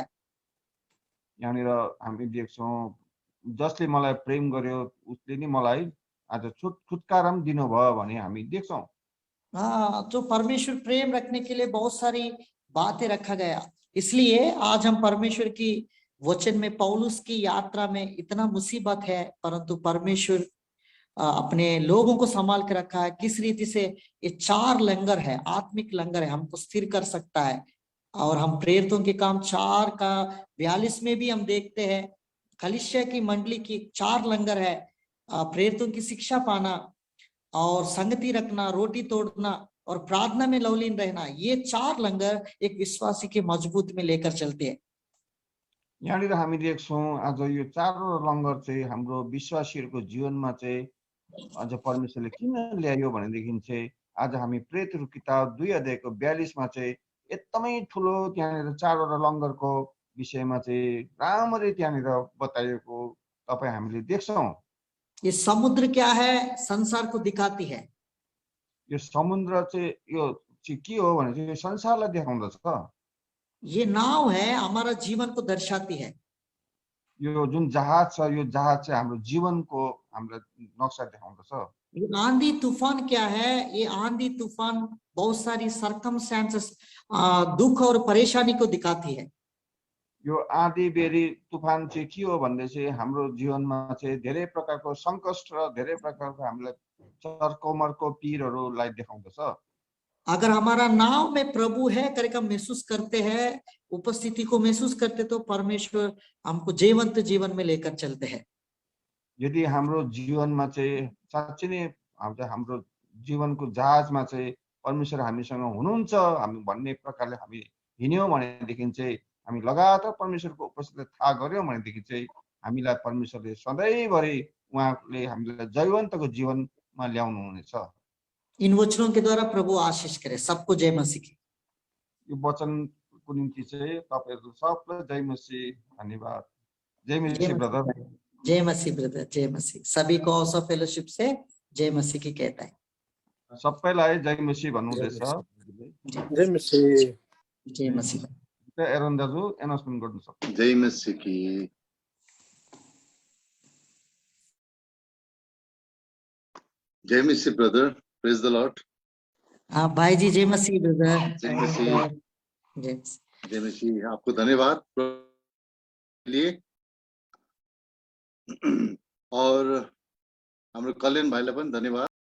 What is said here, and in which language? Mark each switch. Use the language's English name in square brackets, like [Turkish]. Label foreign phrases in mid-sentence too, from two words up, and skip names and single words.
[Nepali] यहाँनिर हामी देख्छौं जसले मलाई प्रेम गर्यो उसले नै मलाई आज छुटकारा पनि दिनुभयो भने हामी देख्छौं। [Hindi] हाँ, तो परमेश्वर प्रेम रखने के लिए बहुत सारी बातें रखा गया। इसलिए आज हम परमेश्वर की वचन में पौलुस की यात्रा में इतना मुसीबत है, परंतु परमेश्वर अपने लोगों को संभाल के रखा है। किस रीति से ये 4 लंगर है, आत्मिक लंगर है, हमको स्थिर कर सकता है। और हम प्रेरितों के काम 4:42 में भी हम देखते हैं कलीसिया की मंडली की 4 लंगर है। प्रेरितों की शिक्षा पाना और संगति रखना, रोटी तोड़ना और प्रार्थना में लवलीन रहना, ये 4 लंगर एक विश्वासी के मजबूत में लेकर चलते हैं। [Nepali] यहाँनिर हामी देख्छौं आज यो 4 लंगर चाहिँ हाम्रो विश्वासीहरूको जीवनमा चाहिँ आज परमेश्वरले किन ल्यायो भनेदेखि चाहिँ आज हामी प्रेरितहरूको किताब 2:42 मा चाहिँ एकदमै ठुलो त्यहाँनिर 4वटा लंगरको विषयमा चाहिँ राम्ररी त्यहाँनिर बताइएको तपाई हामीले देख्छौं। [Hindi] ये समुद्र क्या है, संसार को दिखाती है। [Nepali] यो समुद्र चाहिँ यो चाहिँ के हो भने चाहिँ संसारलाई देखाउँदछ। [Hindi] ये नाव है, हमारा जीवन को दर्शाती है। [Nepali] यो जुन जहाज छ यो जहाज चाहिँ हाम्रो जीवनको हाम्रो नक्सा देखाउँदछ। [Hindi] ये आंधी तूफान क्या है? ये आंधी तूफान बहुत सारी सर्कमस्टेंसेस, दुख और परेशानी को दिखाती है। [Nepali] यो आँधी बेरी तुफान चाहिँ के हो भन्दै चाहिँ हाम्रो जीवनमा चाहिँ धेरै प्रकारको सङ्कष्ट र धेरै प्रकारको हामीलाई चर्कोमर्को पीरहरूलाई देखाउँदछ। [Hindi] अगर हमारा नाव में प्रभु है करके हम महसूस करते हैं, उपस्थिति को महसूस करते, तो परमेश्वर हमको जीवंत जीवन में लेकर चलते हैं। [Nepali] यदि हाम्रो जीवनमा चाहिँ साँच्चै नै हाम्रो जीवनको जहाजमा चाहिँ परमेश्वर हामीसँग हुनुहुन्छ हामी भन्ने प्रकारले हामी हिँड्यौँ भनेदेखि चाहिँ हामी लगातार परमेश्वरको उपस्थितिलाई थाहा गर्यौँ भनेदेखि चाहिँ हामीलाई परमेश्वरले सधैँभरि उहाँले हामीलाई जयवन्तको जीवनमा ल्याउनु हुनेछ। [Hindi] इन वचनों के द्वारा प्रभु आशीष करे सबको। जय मसीह की। [Nepali] यो वचनको निम्ति चाहिँ तपाईहरु सबलाई जय मसीह। धन्यवाद। [Hindi] जय मसीह ब्रदर। जय मसीह ब्रदर। जय मसीह। सभी को [English] of fellowship [Hindi] से जय मसीह की कहता है। [Nepali] सबैलाई जय मसीह भन्नुहुँदैछ। जय मसीह। जय मसीह। एरन दाजु एनाउन्समेन्ट गर्नु सक्छ। [Hindi] जय मसीह की। जय मसीह ब्रदर। [English] praise the lord. [Hindi] हाँ भाई जी, जय मसीह ब्रदर। जय मसीह। जय मसीह। आपको धन्यवाद के लिए और [Nepali] हाम्रो कल्याण भाइलाई पनि धन्यवाद।